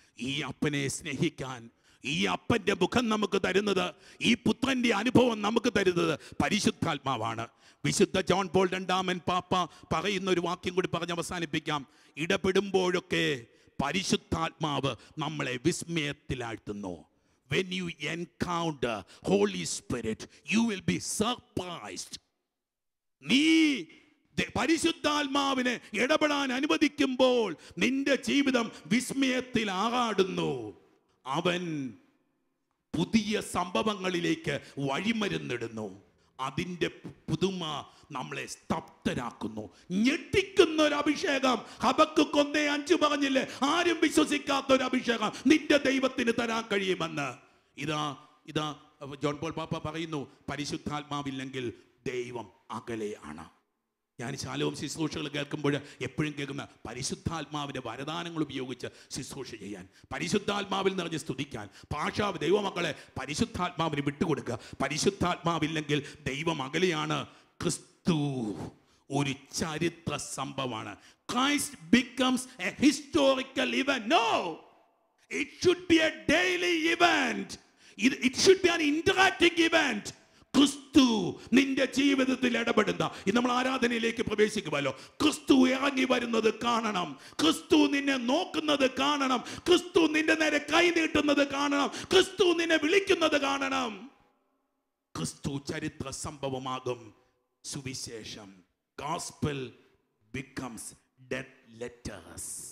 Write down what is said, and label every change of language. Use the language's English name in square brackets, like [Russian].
[Malayalam] ഈ അപ്പനെ സ്നേഹിക്കാൻ, ഈ അപ്പൻ്റെ മുഖം നമുക്ക് തരുന്നത്, ഈ പുത്രൻ്റെ അനുഭവം നമുക്ക് തരുന്നത് പരിശുദ്ധാത്മാവാണ്. വിശുദ്ധ ജോൺ പോൾ രണ്ടാമൻ പാപ്പ പറയുന്ന ഒരു വാക്യം കൂടി പറഞ്ഞ് അവസാനിപ്പിക്കാം. ഇടപെടുമ്പോഴൊക്കെ പരിശുദ്ധാത്മാവ് നമ്മളെ വിസ്മയത്തിലാഴ്ത്തുന്നു. [English] When you encounter Holy Spirit, you will be surprised. [Malayalam] നീ പരിശുദ്ധാത്മാവിനെ ഇടപെടാൻ അനുവദിക്കുമ്പോൾ നിന്റെ ജീവിതം വിസ്മയത്തിൽ ആറാടുന്നു. അവൻ പുതിയ സംഭവങ്ങളിലേക്ക് വഴിമരുന്നിടുന്നു. അതിൻ്റെ പുതുമ നമ്മളെ സ്തബ്ധരാക്കുന്നു. ഞെട്ടിക്കുന്ന ഒരു അഭിഷേകം. ഹബക്കൂക്ക് 1:5 പറഞ്ഞില്ലേ, ആരും വിശ്വസിക്കാത്ത ഒരു അഭിഷേകം നിന്റെ ദൈവത്തിന് തരാൻ കഴിയുമെന്ന്. ഇതാ ജോൺ പോൾ പാപ്പ പറയുന്നു, പരിശുദ്ധാത്മാവില്ലെങ്കിൽ ദൈവം അകലെയാണ്. ഞാൻ ശാലോം ശുശ്രൂഷകൾ കേൾക്കുമ്പോൾ എപ്പോഴും കേൾക്കുന്ന പരിശുദ്ധാത്മാവിൻ്റെ വരദാനങ്ങൾ ഉപയോഗിച്ച് ശുശ്രൂഷ ചെയ്യാൻ, പരിശുദ്ധാത്മാവിൽ നിറഞ്ഞ് സ്തുതിക്കാൻ, ഭാഷാവ് ദൈവമക്കളെ പരിശുദ്ധാത്മാവിന് വിട്ടുകൊടുക്കുക. പരിശുദ്ധാത്മാവില്ലെങ്കിൽ ദൈവം അകലെയാണ്. ക്രിസ്തു ഒരു ചരിത്ര സംഭവമാണ്. [English] Christ becomes a historical event. No, it should be a daily event. It should be an interacting event. [Malayalam] ക്രിസ്തു നിന്റെ ജീവിതത്തിൽ ഇടപെടുന്ന, ഇന്ന് നമ്മൾ ആരാധനയിലേക്ക് പ്രവേശിക്കുമല്ലോ, ക്രിസ്തു ഇറങ്ങി വരുന്നത് കാണണം, ക്രിസ്തു നിന്നെ നോക്കുന്നത് കാണണം, ക്രിസ്തു നിന്റെ നേരെ കൈ നീട്ടുന്നത് കാണണം, ക്രിസ്തു നിന്നെ വിളിക്കുന്നത് കാണണം. ക്രിസ്തു ചരിത്ര സംഭവമാകും സുവിശേഷം. [English] Gospel becomes dead letters.